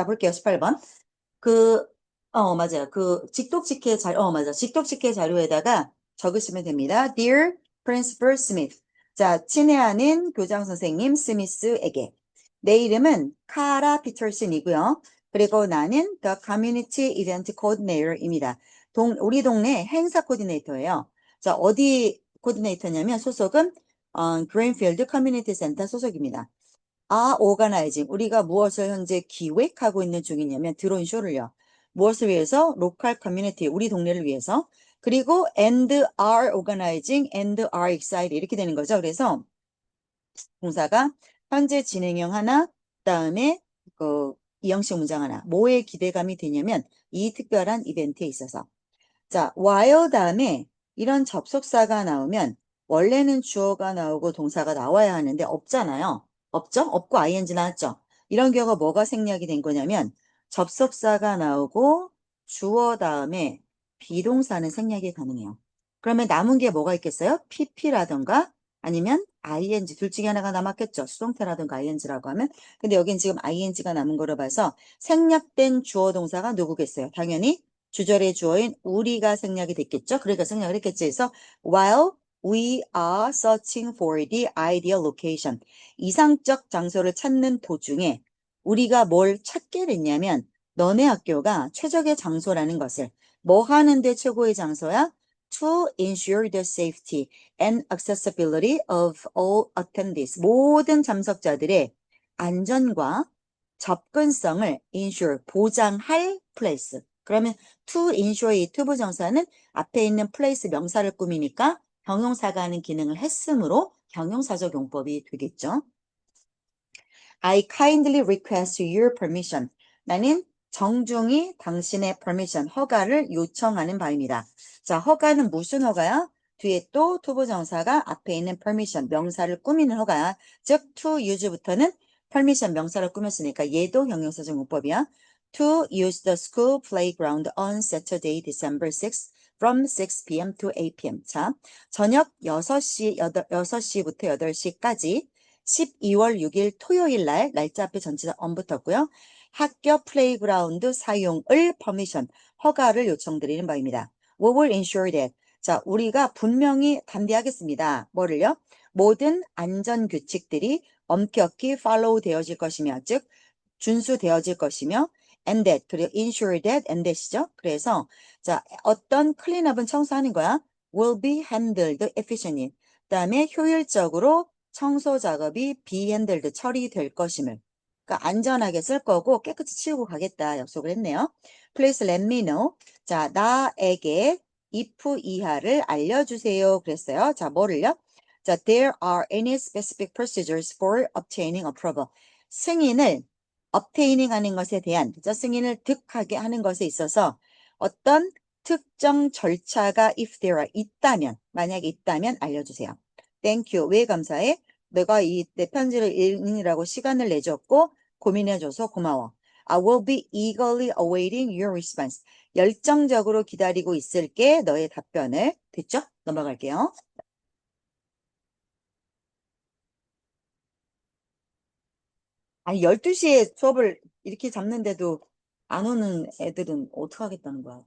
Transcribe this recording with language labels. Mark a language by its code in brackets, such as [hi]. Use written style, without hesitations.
[ko] 자, 볼게요. 18번. 그, 맞아요. 그 직독직해 자료, 맞아. 직독직해 자료에다가 적으시면 됩니다. [en] Dear Principal Smith. [ko] 자, 친애하는 교장 선생님 스미스에게. 내 이름은 카라 피터슨이고요. 그리고 나는 [en] The Community Event Coordinator입니다. [ko] 우리 동네 행사 코디네이터예요. 자, 어디 코디네이터냐면 소속은 그린필드 커뮤니티 센터 소속입니다. 오가나이징. 우리가 무엇을 현재 기획하고 있는 중이냐면 드론 쇼를요. 무엇을 위해서? 로컬 커뮤니티, 우리 동네를 위해서. 그리고 [en] and are organizing and are excited 이렇게 되는 거죠. [ko] 그래서 동사가 현재 진행형 하나, 그다음에 이형식 문장 하나. 뭐에 기대감이 되냐면 이 특별한 이벤트에 있어서. 자, while 다음에 이런 접속사가 나오면 원래는 주어가 나오고 동사가 나와야 하는데 없잖아요. 없죠? 없고 ing 나왔죠? 이런 경우가 뭐가 생략이 된 거냐면 접속사가 나오고 주어 다음에 비동사는 생략이 가능해요. 그러면 남은 게 뭐가 있겠어요? pp라던가 아니면 ing 둘 중에 하나가 남았겠죠. 수동태라던가 ing라고 하면. 근데 여긴 지금 ing가 남은 거로 봐서 생략된 주어 동사가 누구겠어요? 당연히 주절의 주어인 우리가 생략이 됐겠죠. 그러니까 생략을 했겠지. 그래서 [en] while we are searching for the ideal location. [ko] 이상적 장소를 찾는 도중에 우리가 뭘 찾게 됐냐면 너네 학교가 최적의 장소라는 것을 뭐 하는데 최고의 장소야? [en] To ensure the safety and accessibility of all attendees. [ko] 모든 참석자들의 안전과 접근성을 ensure, 보장할 place. 그러면 to ensure의 to 부정사는 앞에 있는 place 명사를 꾸미니까 형용사가 하는 기능을 했으므로 형용사적 용법이 되겠죠. [en] I kindly request your permission. [ko] 나는 정중히 당신의 permission, 허가를 요청하는 바입니다. 자, 허가는 무슨 허가야? 뒤에 또 투부정사가 앞에 있는 permission, 명사를 꾸미는 허가, 즉 to use부터는 permission 명사를 꾸몄으니까 얘도 형용사적 문법이야. [en] To use the school playground on Saturday, December 6th from 6 p.m. to 8 p.m. [ko] 자, 저녁 6시부터 8시까지 12월 6일 토요일 날 날짜 앞에 전치사 on 붙었고요. 학교 플레이그라운드 사용을 퍼미션, 허가를 요청드리는 바입니다. [en] We will ensure that. [ko] 자, 우리가 분명히 담대하겠습니다. 뭐를요? 모든 안전 규칙들이 엄격히 follow 되어질 것이며, 즉 준수되어질 것이며, and that, 그리고 [en] ensure that, and that [ko] 이죠. 그래서 자, 어떤 클린업은 청소하는 거야. [en] will be handled efficiently. [ko] 그다음에 효율적으로 청소 작업이 be handled 처리될 것임을. 그러니까 안전하게 쓸 거고 깨끗이 치우고 가겠다 약속을 했네요. [en] Please let me know. [ko] 자, 나에게 if 이하를 알려주세요. 그랬어요. 자, 뭐를요? [en] 자, there are any specific procedures for obtaining approval. [ko] 승인을 obtaining 하는 것에 대한, 그죠? 승인을 득하게 하는 것에 있어서 어떤 특정 절차가 [en] if there are [ko] 있다면, 만약에 있다면 알려주세요. [en] Thank you. [ko] 왜 감사해? 내가 내 편지를 읽느라고 시간을 내줬고 고민해줘서 고마워. [en] I will be eagerly awaiting your response. [ko] 열정적으로 기다리고 있을게. 너의 답변을. 됐죠? 넘어갈게요. 아니 12시에 수업을 이렇게 잡는데도 안 오는 애들은 어떡하겠다는 거야.